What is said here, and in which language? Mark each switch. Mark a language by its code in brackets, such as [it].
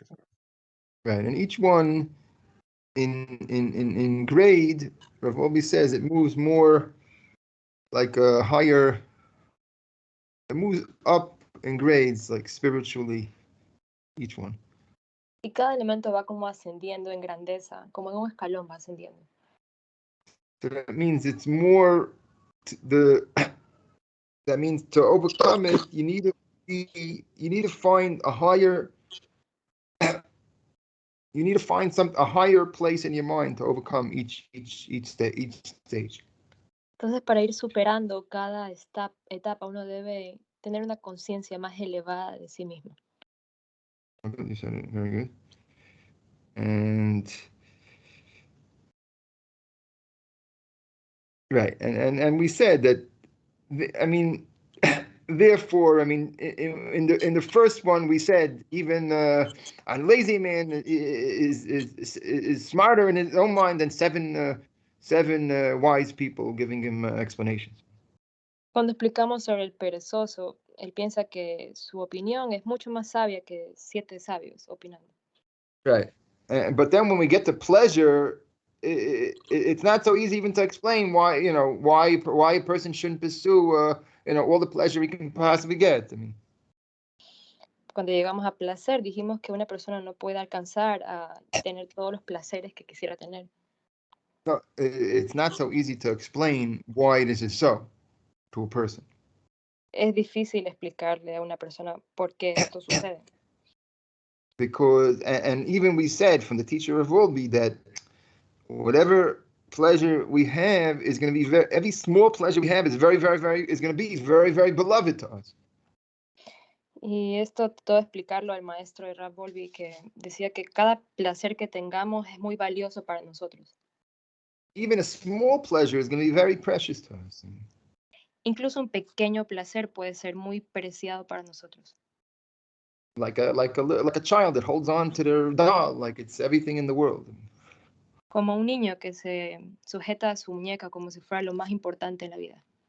[es] Hasta. gracias. [en] Right, and each one in grade, Rav Obi says it moves more like a higher. It moves up in grades, like spiritually, each one. [es] Y cada elemento va como ascendiendo en grandeza, como en un escalón va ascendiendo. [en] So that means it's more that means to overcome it, you need to find a higher a higher place in your mind to overcome each stage. [es] Entonces, para ir superando cada etapa, uno debe tener una conciencia más elevada de sí mismo. [en] Okay, you said it very good. And right, and we said that. I mean, therefore, I mean, in the first one, we said even a lazy man is smarter in his own mind than seven wise people giving him explanations. [es] Cuando explicamos sobre el perezoso, él piensa que su opinión es mucho más sabia que 7 sabios opinando. [en] Right, but then when we get to pleasure, it's not so easy even to explain why a person shouldn't pursue all the pleasure he can possibly get. I mean. [es] Cuando llegamos a placer, dijimos que una persona no puede alcanzar a tener todos los placeres que quisiera tener. [en] No, it's not so easy to explain why this is so to a person. [es] Es difícil explicarle a una persona por qué esto sucede. [en] Because, and even we said from the teacher of Wolby that whatever pleasure we have is going to be every small pleasure we have is going to be very, very beloved to us. [es] Y esto todo explicarlo al maestro de Rav Wolby, que decía que cada placer que tengamos es muy valioso para nosotros. [en] Even a small pleasure is going to be very precious to us. [es] Incluso un pequeño placer puede ser muy preciado para nosotros. [en] Like a child that holds on to their doll like it's everything in the world. [es] Como un niño que se sujeta a su muñeca como si fuera lo más importante en la vida.